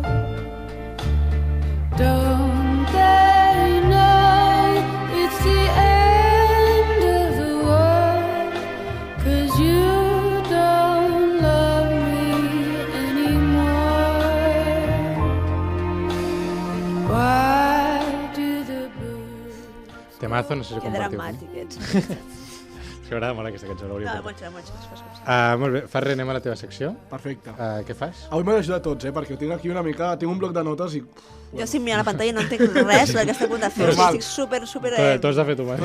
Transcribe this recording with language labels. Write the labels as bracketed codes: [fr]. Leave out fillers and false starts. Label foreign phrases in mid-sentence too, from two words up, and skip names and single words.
[en] Don't they know it's the end of the world? 'Cause you don't love me anymore. Why do the birds... [ca] Temazo, no sé si Que compartiu. dramàtic ets. És que m'agrada molt aquesta cançó, l'hauria No, de molt molt bé. Ferrer, anem a la teva secció. Perfecte. Què fas? Avui m'ha d'ajudar a tots, perquè tinc aquí una mica... Tinc un bloc de notes i... Jo estic mirant la pantalla i no entenc res del que estic a punt de fer. Normal. Estic super... Tu has de fer tu mateix.